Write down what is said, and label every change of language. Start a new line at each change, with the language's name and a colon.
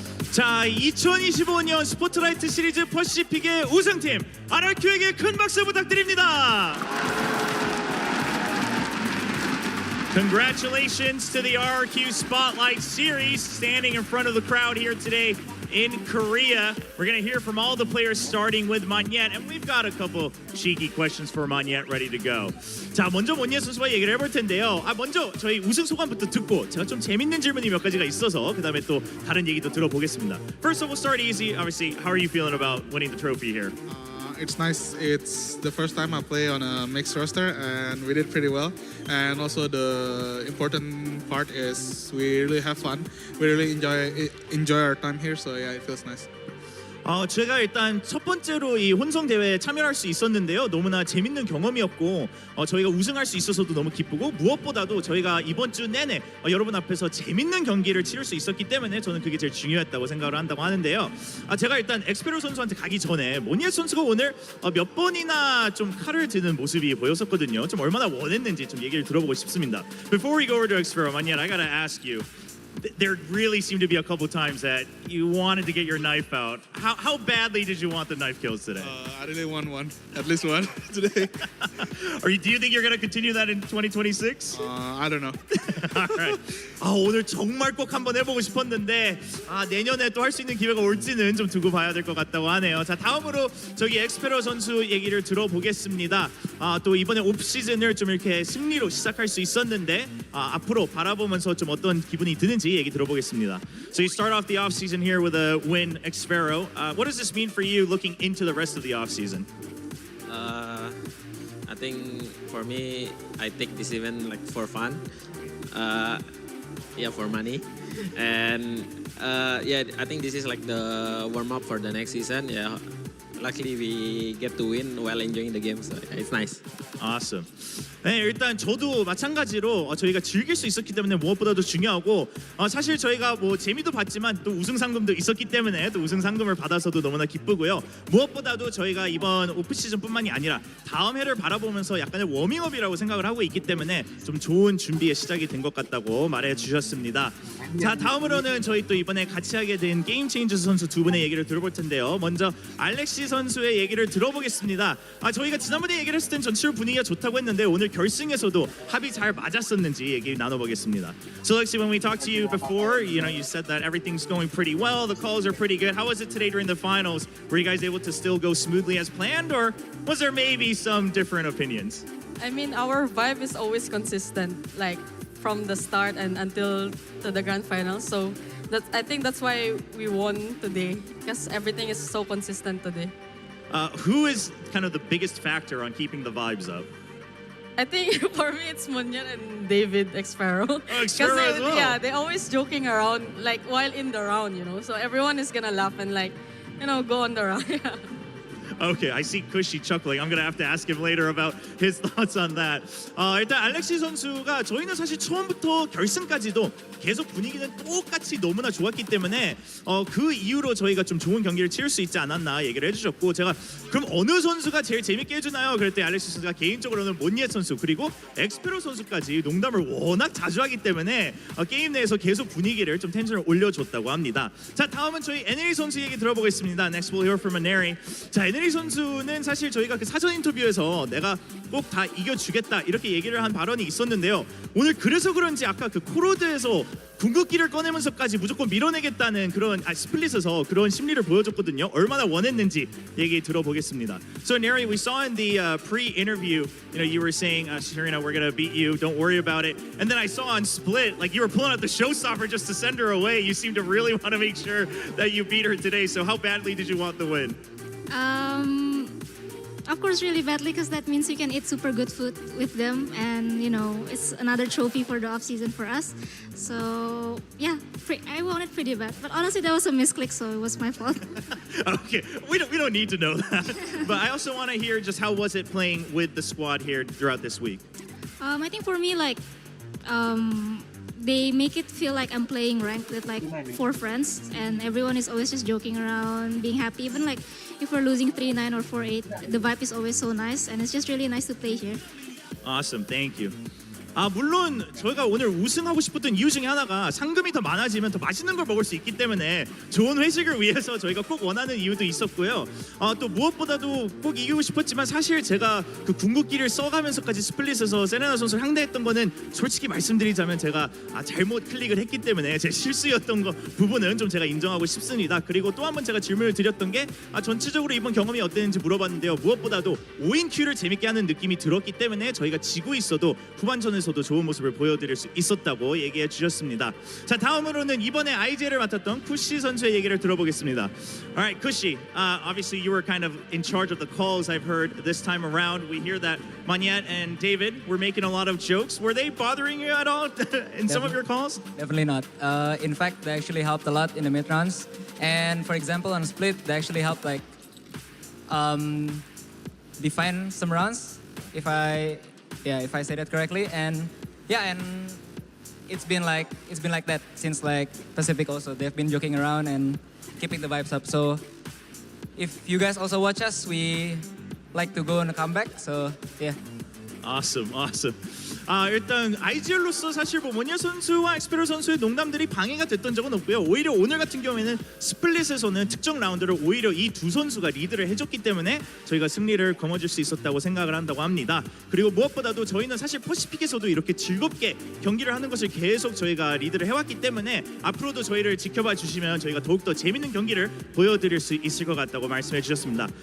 Korean: 자, 2025년 스포트라이트 시리즈 퍼시픽의 우승팀 RRQ에게 큰 박수 부탁드립니다.
English: Congratulations to the RRQ Spotlight Series, standing in front of the crowd here today in Korea. We're going to hear from all the players, starting with Monyet, and we've got a couple cheeky questions for Monyet ready to go.
Korean: 자, 먼저 Monyet 선수와 얘기를 해볼 텐데요. 먼저 저희 우승 소감부터 듣고 제가 좀 재밌는 질문이 몇 가지가 있어서 그 다음에 또 다른 얘기도 들어보겠습니다.
English: First of all, we'll start easy. Obviously, how are you feeling about winning the trophy here? It's nice. It's the first time I play on a mixed roster, and we did pretty well. And also the important part is we really have fun. We really enjoy our time here. So yeah, it feels nice.
Korean: 제가 일단 첫 번째로 이 혼성 대회에 참여할 수 있었는데요. 너무나 재밌는 경험이었고 저희가 우승할 수 있어서도 너무 기쁘고 무엇보다도 저희가 이번 주 내내 여러분 앞에서 재밌는 경기를 치를 수 있었기 때문에 저는 그게 제일 중요했다고 생각을 한다고 하는데요. 제가 일단 엑스페로 선수한테 가기 전에 모니에 선수가 오늘 몇 번이나 좀 칼을 드는 모습이 보였었거든요. 좀 얼마나 원했는지 좀 얘기를 들어보고 싶습니다.
English: Before we go over to 엑스페로, Monyet, I gotta ask you. There really seemed to be a couple times that you wanted to get your knife out. How badly did you want the knife kills today? I really want one, at least one today. Do you think you're going to continue that in 2026? I don't know. Alright.
Korean: 오늘 정말 꼭 한번 해보고 싶었는데 내년에 또 할 수 있는 기회가 올지는 좀 두고 봐야 될 것 같다고 하네요. 자, 다음으로 저기 엑스페로 선수 얘기를 들어보겠습니다. 또 이번에 오프 시즌을 좀 이렇게 승리로 시작할 수 있었는데 앞으로 바라보면서 좀 어떤 기분이 드는지 얘기 들어보겠습니다.
English: So you start off the off season here with a win, Xfero. What does this mean for you looking into the rest of the off season? I think for me, I take this event like for fun, yeah, for money, and yeah, I think this is like the warm up for the next season. Yeah, luckily we get to win while enjoying the game, so it's nice. Awesome.
Korean: 네, 일단 저도 마찬가지로 저희가 즐길 수 있었기 때문에 무엇보다도 중요하고 사실 저희가 뭐 재미도 봤지만 또 우승 상금도 있었기 때문에 또 우승 상금을 받아서도 너무나 기쁘고요. 무엇보다도 저희가 이번 오프 시즌뿐만이 아니라 다음 해를 바라보면서 약간의 워밍업이라고 생각을 하고 있기 때문에 좀 좋은 준비의 시작이 된 것 같다고 말해 주셨습니다. 자, 다음으로는 저희 또 이번에 같이 하게 된 게임 체인저스 선수 두 분의 얘기를 들어볼 텐데요. 먼저 알렉시 선수의 얘기를 들어보겠습니다. 저희가 지난번에 얘기를 했을 땐 전체로 분위기가 좋다고 했는데 오늘 결승에서도 합이 잘 맞았었는지 얘기 나눠보겠습니다.
English: So Alexi, when we talked to you before, you said that everything's going pretty well, the calls are pretty good. How was it today during the finals? Were you guys able to still go smoothly as planned, or was there maybe some different opinions? I mean, our vibe is always consistent, like from the start and until to the grand final. So I think that's why we won today, because everything is so consistent today. Who is kind of the biggest factor on keeping the vibes up? I think for me it's Munyan and David Xfero. Xfero as well. Yeah, they're always joking around, like while in the round, So everyone is gonna laugh and go on the round. Yeah. Okay, I see Cushy chuckling. I'm gonna have to ask him later about his thoughts on that.
Korean: 일단 알렉시 선수가 저희는 사실 처음부터 결승까지도 계속 분위기는 똑같이 너무나 좋았기 때문에 그 이후로 저희가 좀 좋은 경기를 치를 수 있지 않았나 얘기를 해주셨고 제가 그럼 어느 선수가 제일 재밌게 해주나요? 그랬더니 알렉시 선수가 개인적으로는 몬니에 선수 그리고 엑스페로 선수까지 농담을 워낙 자주 하기 때문에 게임 내에서 계속 분위기를 좀 텐션을 올려줬다고 합니다. 자, 다음은 저희 NA 선수 얘기 들어보겠습니다.
English: Next we'll hear from NA.
Korean: 자, NA 선수는 사실 저희가 그 사전 인터뷰에서 내가 꼭 다 이겨주겠다 이렇게 얘기를 한 발언이 있었는데요. 오늘 그래서 그런지 아까 그 코로드에서 궁극기를 꺼내면서까지 무조건 밀어내겠다는 그런 스플릿에서 그런 심리를 보여줬거든요. 얼마나 원했는지 얘기 들어보겠습니다.
English: So Neri, we saw in the pre-interview, you were saying, Serena, we're gonna beat you. Don't worry about it. And then I saw on Split, like you were pulling out the showstopper just to send her away. You seem to really want to make sure that you beat her today. So how badly did you want the win? Of course, really badly, because that means we can eat super good food with them, and it's another trophy for the off season for us. So yeah, I won it pretty bad, but honestly, that was a misclick, so it was my fault. Okay, we don't need to know that. But I also want to hear just how was it playing with the squad here throughout this week? I think for me, they make it feel like I'm playing ranked with 4 friends, and everyone is always just joking around, being happy. Even if we're losing 3-9 or 4-8, the vibe is always so nice, and it's just really nice to play here. Awesome, thank you.
Korean: 물론 저희가 오늘 우승하고 싶었던 이유 중에 하나가 상금이 더 많아지면 더 맛있는 걸 먹을 수 있기 때문에 좋은 회식을 위해서 저희가 꼭 원하는 이유도 있었고요. 또 무엇보다도 꼭 이기고 싶었지만 사실 제가 그 궁극기를 써가면서까지 스플릿에서 세레나 선수를 상대했던 거는 솔직히 말씀드리자면 제가 잘못 클릭을 했기 때문에 제 실수였던 부분은 좀 제가 인정하고 싶습니다. 그리고 또 한 번 제가 질문을 드렸던 게 전체적으로 이번 경험이 어땠는지 물어봤는데요. 무엇보다도 5인 큐를 재밌게 하는 느낌이 들었기 때문에 저희가 지고 있어도 후반전에서도 좋은 모습을 보여드릴 수 있었다고 얘기해 주셨습니다. 자, 다음으로는 이번에 IJ를 맡았던 쿠시 선수의 얘기를 들어보겠습니다.
English: Alright, Kushi, obviously you were kind of in charge of the calls I've heard this time around. We hear that Maniette and David were making a lot of jokes. Were they bothering you at all in some of your calls? Definitely not. In fact, they actually helped a lot in the mid runs. And for example, on split, they actually helped like define some runs, if I say that correctly. And yeah, and it's been like that since like Pacific also. They've been joking around and keeping the vibes up. So if you guys also watch us, we like to go on a comeback. So yeah. Awesome.
Korean: 일단 IGL로서 사실 모니아 선수와 엑스페로 선수의 농담들이 방해가 됐던 적은 없고요. 오히려 오늘 같은 경우에는 스플릿에서는 특정 라운드를 오히려 이 두 선수가 리드를 해줬기 때문에 저희가 승리를 거머쥘 수 있었다고 생각을 한다고 합니다. 그리고 무엇보다도 저희는 사실 퍼시픽에서도 이렇게 즐겁게 경기를 하는 것을 계속 저희가 리드를 해왔기 때문에 앞으로도 저희를 지켜봐 주시면 저희가 더욱더 재밌는 경기를 보여드릴 수 있을 것 같다고 말씀해 주셨습니다.